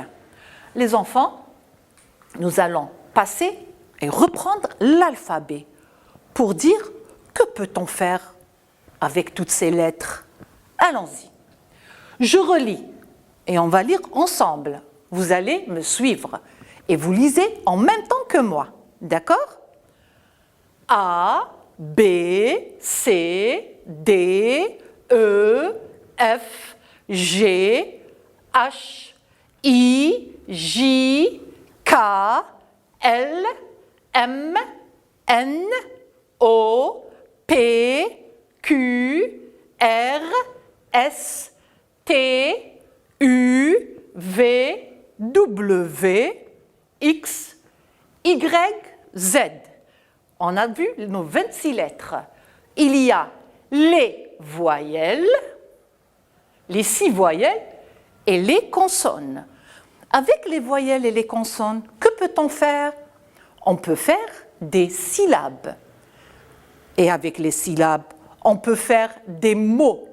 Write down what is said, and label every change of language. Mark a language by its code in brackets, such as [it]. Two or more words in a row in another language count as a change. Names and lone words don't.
[fr] Les enfants, nous allons passer et reprendre l'alphabet pour dire que peut-on faire avec toutes ces lettres. Allons-y. Je relis et on va lire ensemble. Vous allez me suivre et vous lisez en même temps que moi. D'accord? A, B, C, D, E, F, G, H, I, J, K, L, M, N, O, P, Q, R, S, T, U, V, W, X, Y, Z. On a vu nos 26 lettres. Il y a les voyelles, les 6 voyelles et les consonnes. Avec les voyelles et les consonnes, que peut-on faire? On peut faire des syllabes. Et avec les syllabes, on peut faire des mots.